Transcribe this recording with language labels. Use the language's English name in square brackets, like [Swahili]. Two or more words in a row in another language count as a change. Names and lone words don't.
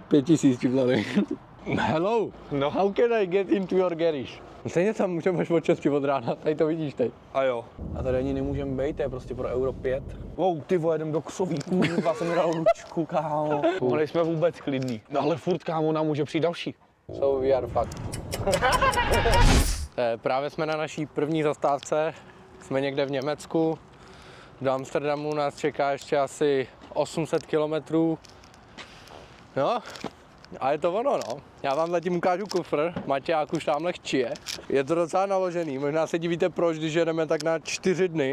[Czech] 5000 ti vzali. [English] Hello, No. How can I get into your garage? [Czech] Stejně tam můžeme od 6 od rána, tady to vidíš teď. A jo. A tady ani nemůžeme být, to je prostě pro Euro 5. Wow, ty vole, jdem do Ksovíků, já jsem mi dal ručku, kámo. Ale jsme vůbec klidný. No ale furt, kámo, nám může přijít další. [English] So we are fucked. [Czech] Právě jsme na naší první zastávce, jsme někde v Německu. Do Amsterdamu nás čeká ještě asi 800 kilometrů. No, a je to ono, no. Já vám zatím ukážu kufr, Maťák už tamhle chčije. Je to docela naložený, možná se divíte proč, když jedeme tak na 4 dny.